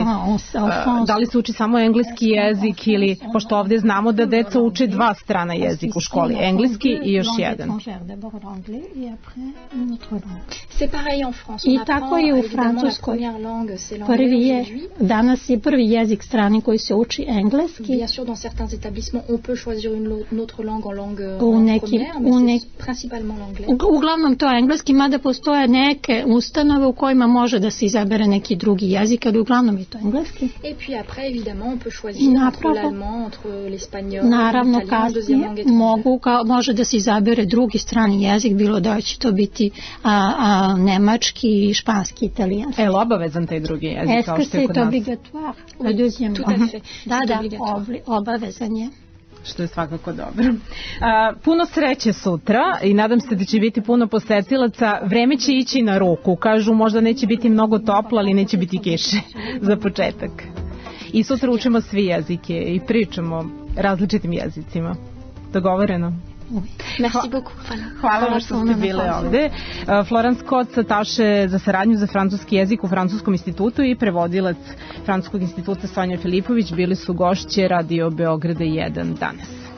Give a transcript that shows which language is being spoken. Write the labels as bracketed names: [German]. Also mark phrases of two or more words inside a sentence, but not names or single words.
[Serbian] Da li se uči samo engleski jezik ili, pošto ovdje znamo da deca uče 2 strana jezika u školi, engleski i još jedan. I tako je u Francuskoj. Prvi je, danas je prvi jezik strani koji se uči engleski. [French] Bien sûr, dans certains établissements, on peut choisir une autre langue en langue première, mais c'est principalement l'anglais. [Serbian] Uglavnom to je engleski, mada postoje neke ustanove u kojima može da se izabere neki drugi jezik, ali uglavnom je to engleski. [French] Et puis après, évidemment, on peut choisir entre l'allemand, entre l'espagnol, [Serbian] naravno, kasnije može da se izabere drugi strani jezik, bilo da će to biti nemački, španski, italijanski. Je li obavezan taj drugi jezik kao što je kod nas? Obligatoire. Da, obavezan je. Što je svakako dobro. Puno sreće sutra i nadam se da će biti puno posetilaca. Vreme će ići na ruku. Kažu možda neće biti mnogo toplo, ali neće biti kiše za početak. I sutra učimo svi jezike i pričamo različitim jezicima. Dogovoreno? [French] Merci beaucoup. [Serbian] Hvala vam što ste bili ovde. Florence Kotz, ataše za saradnju za francuski jezik u Francuskom institutu i prevodilac Francuskog instituta Sonja Filipović bili su gošće Radio Beograda 1 danas.